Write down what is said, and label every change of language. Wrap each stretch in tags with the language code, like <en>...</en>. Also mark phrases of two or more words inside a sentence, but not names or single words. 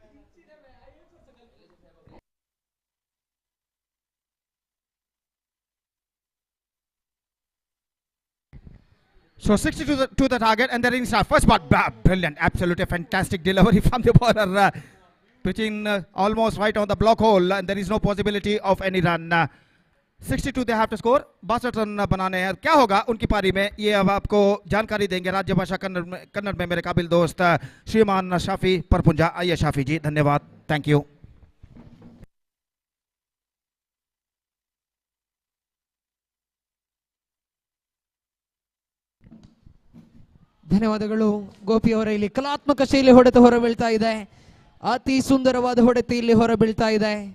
<en>So 60 to the target, and the rings are first ball. Brilliant, absolutely fantastic delivery from the bowler, pitching almost right on the block hole, and there is no possibility of any run. 62 they have to score. 62</en> <hi>रन बनाने हैं. क्या होगा उनकी पारी में, ये अब आपको जानकारी देंगे राज्य भाषा कन्नड़ में मेरे काबिल दोस्त श्रीमान शाफी परपुंजा. आइए शाफी जी, धन्यवाद,</hi> <en>thank you.</en> <kn>ಧನ್ಯವಾದಗಳು ಗೋಪಿ ಅವರ. ಇಲ್ಲಿ ಕಲಾತ್ಮಕ ಶೈಲಿ ಹೊಡೆತ ಹೊರ ಬೀಳ್ತಾ ಇದೆ. ಅತಿ ಸುಂದರವಾದ ಹೊಡೆತ ಇಲ್ಲಿ ಹೊರ ಬೀಳ್ತಾ ಇದೆ.</kn>